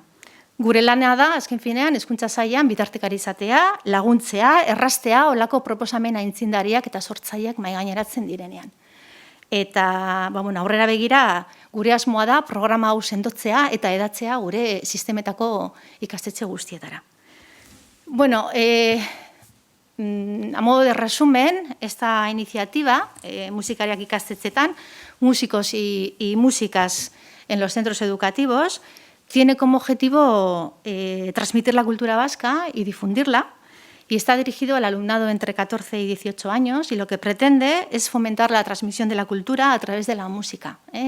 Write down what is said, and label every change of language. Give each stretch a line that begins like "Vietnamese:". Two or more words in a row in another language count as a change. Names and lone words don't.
Basque: Gure lana da, azken finean, hezkuntza sailean bitartekari izatea, laguntzea, erraztea, olako proposamen aitzindariak eta sortzaileak mahaigaineratzen direnean. Eta, aurrera begira, gure asmoa da programa hau sendotzea eta edatzea gure sistemetako ikastetxe guztietara.
Spanish: A modo de resumen, esta iniciativa,
Basque: musikariak ikastetxetan,
Spanish: músicos y músicas en los centros educativos, tiene como objetivo transmitir la cultura vasca y difundirla, y está dirigido al alumnado entre 14 y 18 años, y lo que pretende es fomentar la transmisión de la cultura a través de la música,